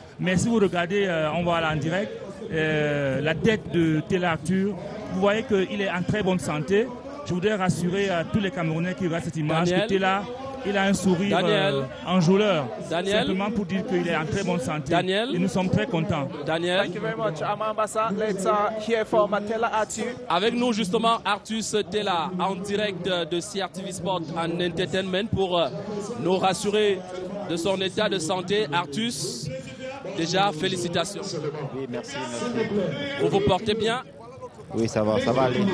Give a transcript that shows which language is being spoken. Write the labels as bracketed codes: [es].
[fr] Mais si vous regardez, on va aller en direct, la tête de Tella Arthur, vous voyez qu'il est en très bonne santé. Je voudrais rassurer tous les Camerounais qui regardent cette image que Tella, il a un sourire enjôleur. Simplement pour dire qu'il est en très bonne santé. Et nous sommes très contents. Daniel. [en] Thank you very much, Ambassa. Let's hear from Tella Arthur. [fr] Avec nous justement Artus Tella en direct de CRTV Sport and Entertainment pour nous rassurer de son état de santé. Artus, déjà félicitations. Oui, merci. Vous vous portez bien? Oui, ça va aller.